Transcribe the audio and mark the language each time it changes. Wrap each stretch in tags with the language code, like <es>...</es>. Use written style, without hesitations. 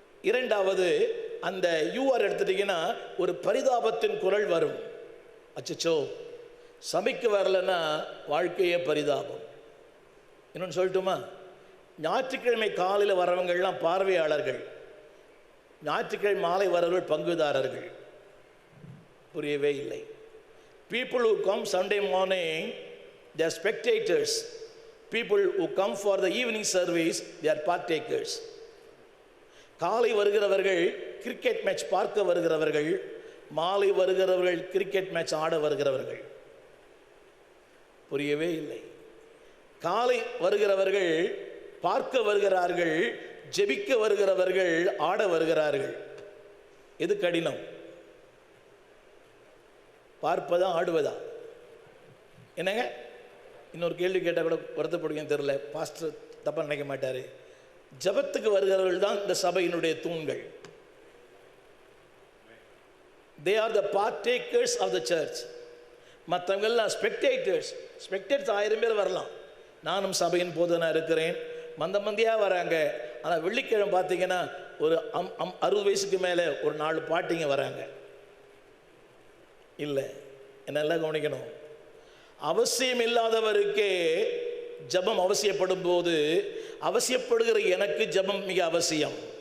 <ta>இரண்டாவது, அந்த யூஆர் எடுத்துட்டீங்கன்னா ஒரு பரிதாபத்தின் குரல் வரும். அச்சோ, சபைக்கு வரலன்னா வாழ்க்கையே பரிதாபம். இன்னொன்று சொல்லட்டுமா? ஞாயிற்றுக்கிழமை காலையில் வரவங்கள்லாம் பார்வையாளர்கள், ஞாயிற்றுக்கிழமை மாலை வரவர்கள் பங்குதாரர்கள். புரியவே இல்லை.</ta> <en>People who come Sunday morning, they are spectators. People who come for the evening service, they are partakers.</en> <ta>காலை வருகிறவர்கள் கிரிக்கெட் மேட்ச் பார்க்க வருகிறவர்கள், மாலை வருகிறவர்கள் கிரிக்கெட் மேட்ச் ஆட வருகிறவர்கள். புரியவே இல்லை. காலை வருகிறவர்கள் பார்க்க வருகிறார்கள், ஜெபிக்க வருகிறவர்கள் ஆட வருகிறார்கள். எது கடினம்? பார்ப்பதா ஆடுவதா? என்னங்க? இன்னொரு கேள்வி கேட்டால் கூட வருத்தப்படுங்க, தெரியல, பாஸ்டர் தப்பாக நினைக்க மாட்டார். ஜபத்துக்கு வருகிறவர்கள் தான் இந்த சபையினுடைய தூண்கள்.</ta> <en>They are the partakers of the church.</en> <ta>மற்றவங்கள்லாம் spectators. 1000 பேர் வரலாம். நானும் சபையின் போதனா இருக்கிறேன், மந்தியாக வராங்க. ஆனால் வெள்ளிக்கிழமை பார்த்தீங்கன்னா ஒரு 60 வயசுக்கு மேலே ஒரு 4 பாட்டிங்க வராங்க. இல்லை, என்னெல்லாம் கவனிக்கணும். அவசியம் இல்லாதவருக்கே ஜபம் அவசியப்படும் போது அவசியப்படுகிற எனக்கு ஜபம் மிக அவசியம்.</ta>